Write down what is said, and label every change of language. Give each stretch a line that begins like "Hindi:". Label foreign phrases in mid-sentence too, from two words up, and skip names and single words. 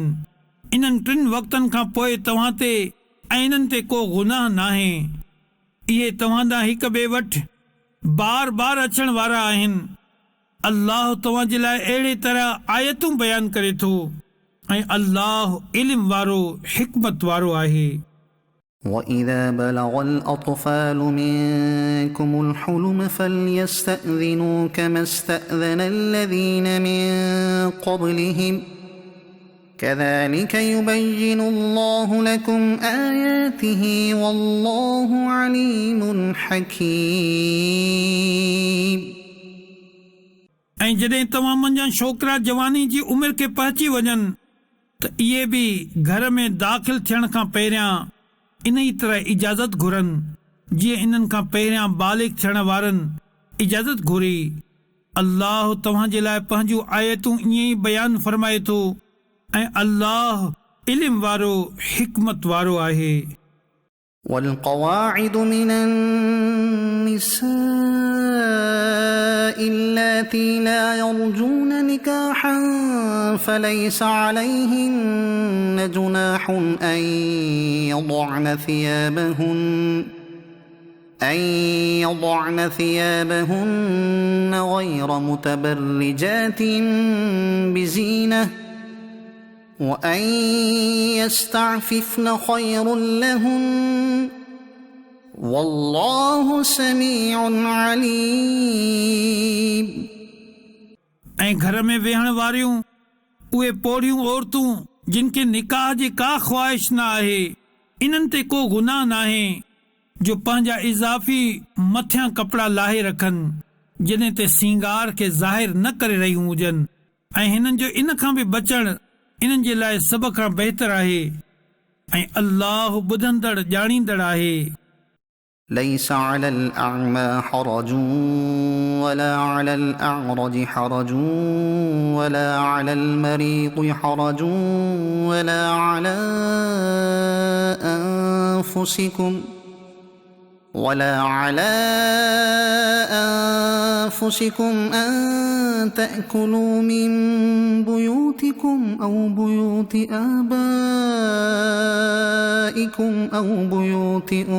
Sindhi: इन्हनि 3 वक़्तनि खां पोइ तव्हां ते ऐं इन्हनि ते को गुनाह नाहे। इहे तव्हां हिक ॿिए वटि बार बार अचण वारा आहिनि। अल्लाह तव्हां जे लाइ अहिड़े तरह आयतूं बयान करे थो ऐं अल्लाह इल्म वारो हिकमत वारो आहे।
Arabic: وإذا بلغ الأطفال منكم الحلم فليستأذنوا كما استأذن الذين من قبلهم كذلك يبين الله لكم آياته والله عليم حكيم۔
Sindhi: ऐं जॾहिं तव्हां मंझां छोकिरा जवानी जी उमिरि खे पहुची वञनि त इहे बि घर में दाख़िल थियण खां पहिरियां इन ई तरह इजाज़त घुरनि जीअं इन्हनि खां पहिरियां बालिग थियण वारनि इजाज़त घुरी। अल्लाह तव्हां जे लाइ पंहिंजूं आयतूं ईअं ई बयानु फरमाए थो ऐं अल्लाह इल्म वारो हिकमत वारो आहे।
Arabic: والقواعد من النساء اللاتي لا يرجون نكاحا فليس عليهن جناح أن يضعن ثيابهن غير متبرجات بزينة وأن يستعففن خير لهن والله سميع عليم۔
Sindhi: ऐं घर में वेहण वारियूं उहे पोड़ियूं औरतूं जिन खे निकाह जी का ख़्वाहिश न आहे इन्हनि ते को गुनाह न आहे जो पंहिंजा इज़ाफ़ी मथियां कपिड़ा लाहे रखनि जॾहिं ते सींगार खे ज़ाहिर न करे रहियूं हुजनि ऐं हिननि जो इन खां बि बचण इन्हनि जे लाइ सभ खां बहितर आहे ऐं अल्लाह ॿुधंदड़ ॼाणींदड़ आहे।
Arabic: ليس على الأعمى حرج ولا على الأعرج حرج ولا على المريض حرج ولا على أنفسكم أن تأكلوا من بيوتكم أو بيوت آبائكم أو بيوت